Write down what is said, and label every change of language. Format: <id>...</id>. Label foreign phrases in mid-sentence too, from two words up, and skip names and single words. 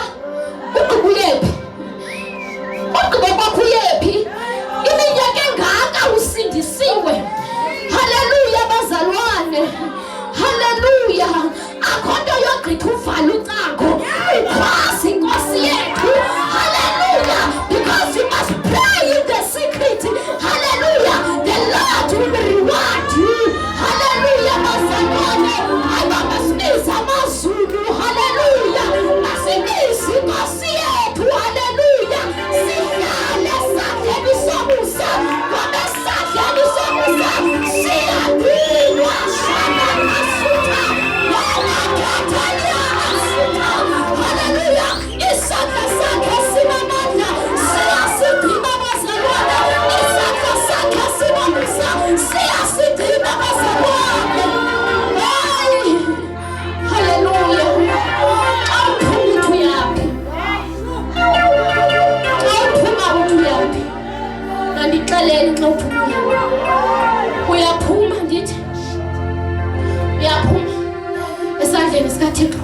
<xh>Ugqiba uyephi? Ugqiba kwakho uyephi? Iminyaka engaka usindisiwe. Haleluya bazalwane, haleluya. Akho nto yogqitha uvala ucango ukhwazi Nkosi yethu. Haleluya.</xh> <en>Because you must pray in the secret. Hallelujah. The Lord will reward you. Hallelujah.</en> <xh>Bazalwane, ayibambasibiza amazulu. Hallelujah. Masibize Nkosi yethu. Hallelujah. Sihlale esandleni somusa. Ngoba esandleni somusa siyadinwa. Shana masutha. Wena khetha masutha. Hallelujah. Isandla sakhe sinamandla. Siyasidima bazalwane. Isandla sakhe sinomusa. Siyasidima bazalwane. Hayi. Hallelujah. Xa uphuma uthi uyaphi? Xa uphuma uthi uyaphi? Mandixelele xa uphuma uyaphi? Uyaphuma ndithi? Uyaphuma esandleni sikaThixo.</xh>